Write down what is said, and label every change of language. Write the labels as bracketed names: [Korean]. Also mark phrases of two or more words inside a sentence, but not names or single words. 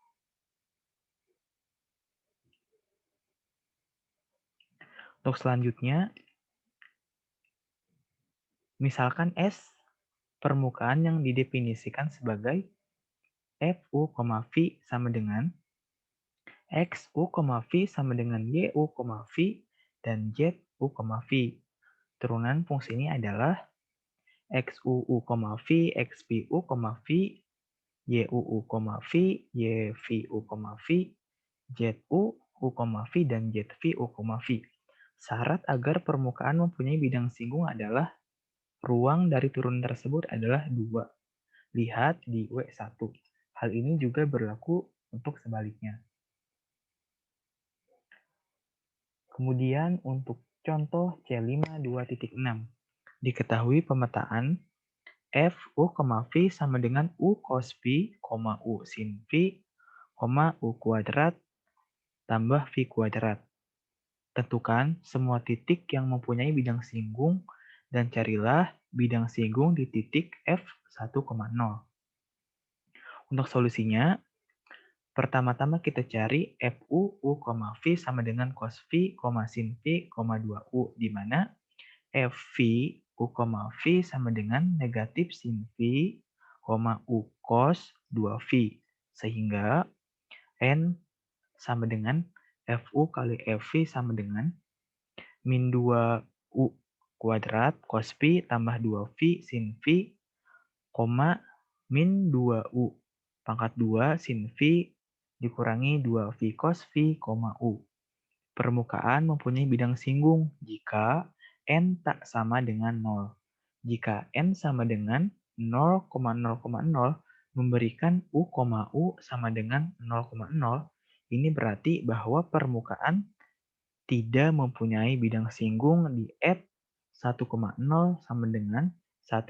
[Indonesian] Untuk selanjutnya, misalkan S permukaan yang didefinisikan sebagai FU, V sama dengan XU, V sama dengan YU, V dan ZU, V. Turunan fungsi ini adalah XUU, V, XVU, V, YUU, V, YVU, V, ZU, V, dan ZVU, V. Syarat agar permukaan mempunyai bidang singgung adalah ruang dari turunan tersebut adalah 2. Lihat di W1. Hal ini juga berlaku untuk sebaliknya. Kemudian untuk contoh C5 2.6. Diketahui pemetaan F U, V sama dengan U cos V, U sin V, U kuadrat tambah V kuadrat. Tentukan semua titik yang mempunyai bidang singgung dan carilah bidang singgung di titik F1,0. Untuk solusinya, pertama-tama kita cari FU U, V sama dengan cos V, sin V, 2U, di mana FV U, V sama dengan negatif sin V, U cos 2V. Sehingga N sama dengan FU kali FV sama dengan min 2U kuadrat cos V tambah 2V sin V, min 2U pangkat 2 sin V dikurangi 2V cos V, U. Permukaan mempunyai bidang singgung jika N tak sama dengan 0. Jika N sama dengan 0,0,0 memberikan U, sama dengan 0,0, ini berarti bahwa permukaan tidak mempunyai bidang singgung di F1,0 sama dengan 1,0,1.